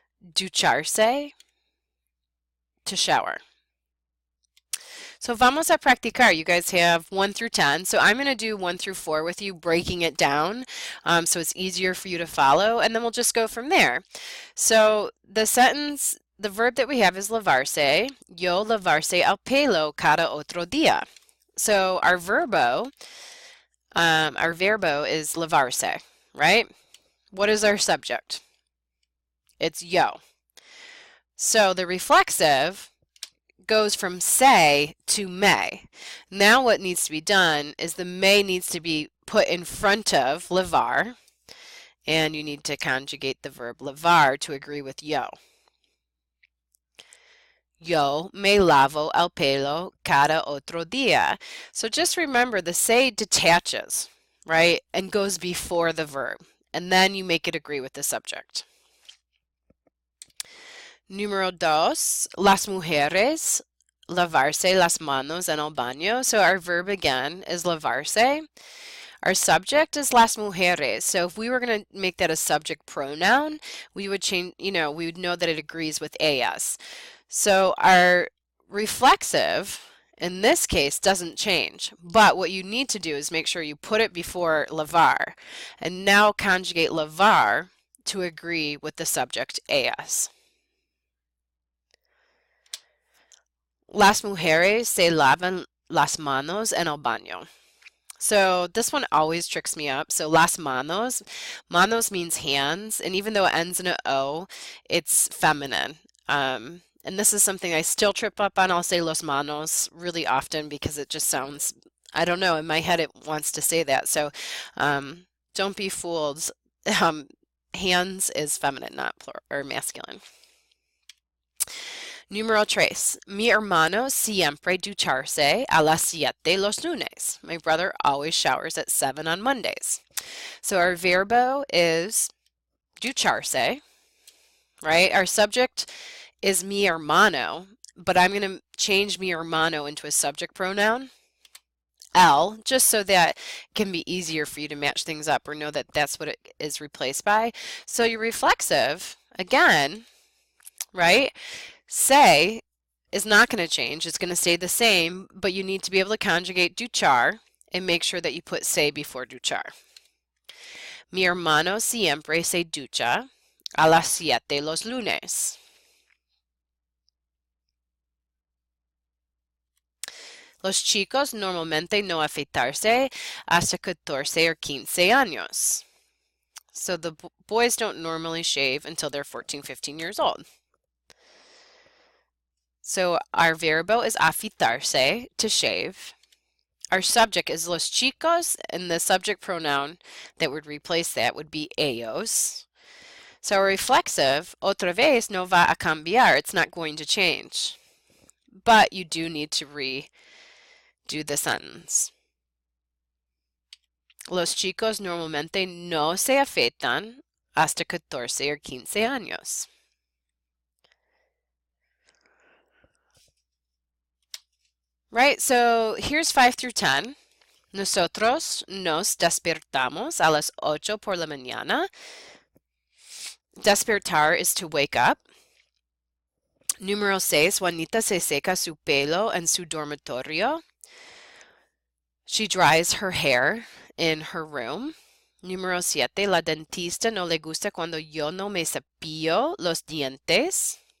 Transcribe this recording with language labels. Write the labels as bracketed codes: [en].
[en] Ducharse, to shower. So [es] vamos a practicar. [en] You guys have 1 through 10. So I'm going to do 1 through 4 with you, breaking it down so it's easier for you to follow, and then we'll just go from there. So the sentence, the verb that we have is lavarse. [es] Yo lavarse el pelo cada otro día. [en] So our verbo is lavarse, right? What is our subject? It's yo. So the reflexive goes from say to may. Now what needs to be done is the may needs to be put in front of lavar, and you need to conjugate the verb lavar to agree with yo. [es] Yo me lavo el pelo cada otro día. [en] So just remember the say detaches, right, and goes before the verb, and then you make it agree with the subject. [es] Número 2, las mujeres lavarse las manos en el baño. [en] So our verb again is lavarse. Our subject is las mujeres. So if we were going to make that a subject pronoun, we would change, we would know that it agrees with AS. So our reflexive in this case doesn't change, but what you need to do is make sure you put it before lavar, and now conjugate lavar to agree with the subject AS. [es] Las mujeres se lavan las manos en el baño. [en] So this one always tricks me up. So las manos, manos means hands, and even though it ends in an O, it's feminine. And this is something I still trip up on. I'll say los manos really often because it just sounds, I don't know, in my head it wants to say that. So don't be fooled. Hands is feminine, not plural or masculine. [es] Número 3. Mi hermano siempre ducharse a las 7 los lunes. [en] My brother always showers at 7 on Mondays. So our verbo is ducharse, right? Our subject is mi hermano, but I'm going to change mi hermano into a subject pronoun, el, just so that it can be easier for you to match things up or know that that's what it is replaced by. So your reflexive, again, right? Say is not going to change. It's going to stay the same, but you need to be able to conjugate duchar and make sure that you put se before duchar. [es] Mi hermano siempre se ducha a las 7 los lunes. Los chicos normalmente no afeitarse hasta 14 or 15 años. [en] So the boys don't normally shave until they're 14, 15 years old. So our verbo is afeitarse, to shave. Our subject is los chicos, and the subject pronoun that would replace that would be ellos. So our reflexive, [es] otra vez, no va a cambiar. [en] It's not going to change. But you do need to redo the sentence. [es] Los chicos normalmente no se afeitan hasta 14 or 15 años. [en] Right, so here's 5 through 10. [es] Nosotros nos despertamos a las 8 por la mañana. Despertar [en] is to wake up. [es] Número 6, Juanita se seca su pelo en su dormitorio. [en] She dries her hair in her room. [es] Número 7, la dentista no le gusta cuando yo no me cepillo los dientes.